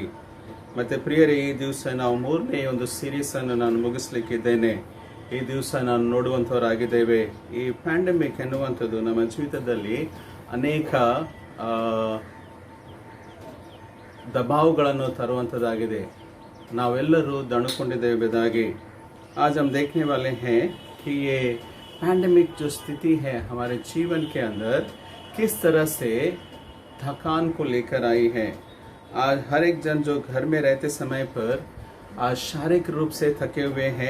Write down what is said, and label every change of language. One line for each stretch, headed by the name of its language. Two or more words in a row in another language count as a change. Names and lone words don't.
Kannada: ಮತ್ತು ಪ್ರಿಯರೇ, ಈ ದಿವಸ ನಾವು 3ನೇ ಒಂದು ಸೀರೀಸನ್ನು ನಾನು ಮುಗಿಸ್ಲಿಕ್ಕಿದ್ದೇನೆ. ಈ ದಿವಸ ನಾನು ನೋಡುವಂಥವರಾಗಿದ್ದೇವೆ. ಈ ಪ್ಯಾಂಡಮಿಕ್ ಎನ್ನುವಂಥದ್ದು ನಮ್ಮ ಜೀವಿತದಲ್ಲಿ ಅನೇಕ ದಬಾವುಗಳನ್ನು ತರುವಂಥದ್ದಾಗಿದೆ. ನಾವೆಲ್ಲರೂ ದಣುಕೊಂಡಿದ್ದೇವೆ ಎಂಬುದಾಗಿ.
Hindi: आज हम देखने वाले हैं कि ये पैंडेमिक जो स्थिति है हमारे जीवन के अंदर किस तरह से थकान को लेकर आई है. आज हर एक जन जो घर में रहते समय पर आज शारीरिक रूप से थके हुए हैं.